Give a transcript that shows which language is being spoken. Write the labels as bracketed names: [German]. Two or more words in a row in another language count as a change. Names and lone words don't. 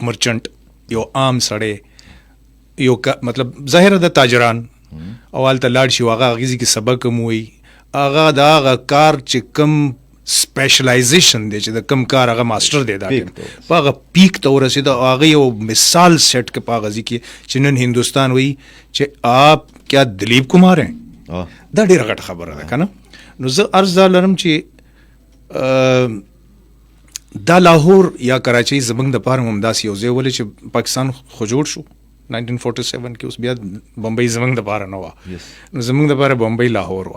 [Pashto] مرچنټ یو عام سړی یو مطلب ظاهره د تاجران او هلته لاړ شي هغه هغې کې سبق هم وایي هغه د هغه کار چې کم سپیشلایزیشن دی چې د کم کار هغه ماسټر دی دا په هغه پیک ته ورسېده او هغه یو مثال سیټ که په هغه ځای کې چې نن هندوستان وایي چې [Urdu] آپ کیا دلیپ کمار ہیں [Pashto] دا ډېره غټه خبره ده که نه. نو زه عرض دا لرم چې دا لاهور یا کراچۍ زموږ دپاره هم همداسې یو ځای ولې چې پاکستان خو جوړ شو 1947 کې اوس بیا بمبئی زموږ دپاره نه وه نو زموږ دپاره بمبئی لاهور وه.